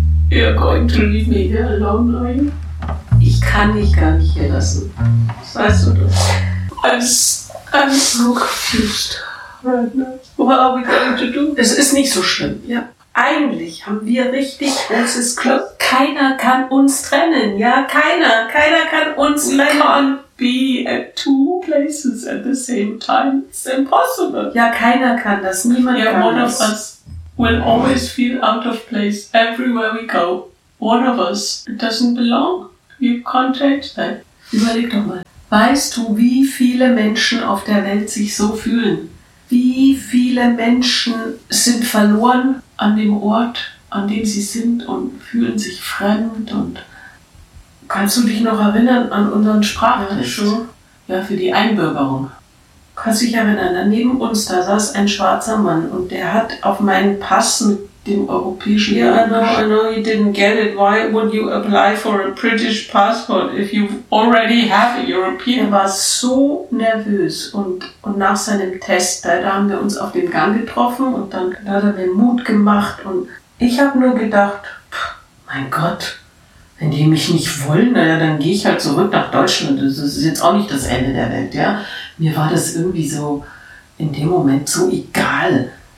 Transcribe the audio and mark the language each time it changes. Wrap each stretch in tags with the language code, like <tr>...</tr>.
<en>You're going to leave me here alone, are you?</en> <de>Ich kann dich gar nicht hier lassen. Was weißt du das?</de> <en>I'm so confused. What are we going to do?</en> <de>Es ist nicht so schlimm. Ja. Eigentlich haben wir richtig großes Glück. Keiner kann uns trennen, ja? Keiner kann uns trennen.</de> <en>We can't be at two places at the same time. It's impossible.</en> <de>Ja, keiner kann das. Niemand kann</de> <en>das. One of us will always feel out of place everywhere we go. One of us doesn't belong. You can't change that.</en> <de>Überleg doch mal. Weißt du, wie viele Menschen auf der Welt sich so fühlen? Wie viele Menschen sind verloren an dem Ort, an dem sie sind und fühlen sich fremd? Und kannst du dich noch erinnern an unseren Sprachtest? Ja, für die Einbürgerung. Kannst du dich erinnern, da neben uns, da saß ein schwarzer Mann und der hat auf meinen Pass mit dem europäischen...</de> <en>Yeah, I know, you didn't get it. Why would you apply for a British passport if you already have a European?</en> <de>Er war so nervös und nach seinem Test, da haben wir uns auf dem Gang getroffen und dann hat er mir Mut gemacht und ich habe nur gedacht, mein Gott, wenn die mich nicht wollen, naja, dann gehe ich halt zurück nach Deutschland. Das ist jetzt auch nicht das Ende der Welt, ja? Mir war das irgendwie so in dem Moment so egal.</de>